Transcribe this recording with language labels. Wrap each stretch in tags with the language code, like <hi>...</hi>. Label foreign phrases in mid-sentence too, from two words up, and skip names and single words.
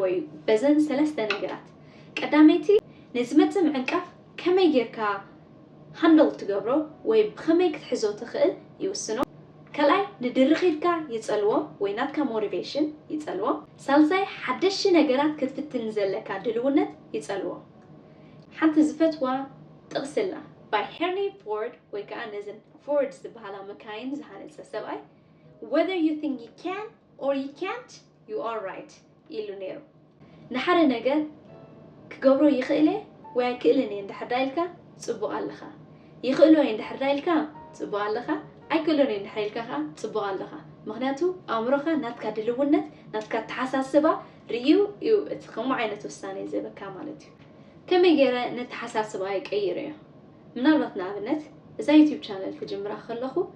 <ti>እዩ በዘን ሰለስተ ነገራት ቀዳመይቲ ንዝመጽእ ምዕንቃፍ ከመይ ጌርካ ሃንድል ትገብሮ ወይ ብኸመይ ክትሕዞ ትኽእል ይውስኖ ካልኣይ ንድርኺትካ ይጸልዎ ወይ ናትካ ሞቲቬሽን ይጸልዎ ሳልሳይ ሓደሽ ነገራት ክትፍትን ዘለካ ድልውነት ይጸልዎ ሓንቲ ዝፈትዋ ጥቕስላ by Henry Ford ወይ ከዓ ነዘን Ford ዝበሃላ መካይን ዝሃነፀ ሰብኣይ whether</ti> <en>you think you can or you can't you are right</en> <ti>ኢሉ ነይሩ ንሓደ ነገር ክገብሮ ይኽእል ወይ ኣይክእልን እንድሕር ዳይልካ ጽቡቕ ኣለኻ ይኽእሎ እንድሕር ዳይልካ ጽቡቕ ኣለኻ ኣይክእሎን እንድሕር ኢልካ ከዓ ጽቡቕ ኣለኻ ምክንያቱ ኣእምሮኻ ናትካ ድልውነት ናትካ ተሓሳስባ ርዩ እዩ እቲ ከምኡ ዓይነት ውሳኔ ዝህበካ ማለት እዩ ከመይ ገይረ ነተሓሳስባ ይቀይር እዮ ምናልባት ንኣብነት እዛ ዩቲዩብ ቻነል ክጅምራ ከለኹ</ti>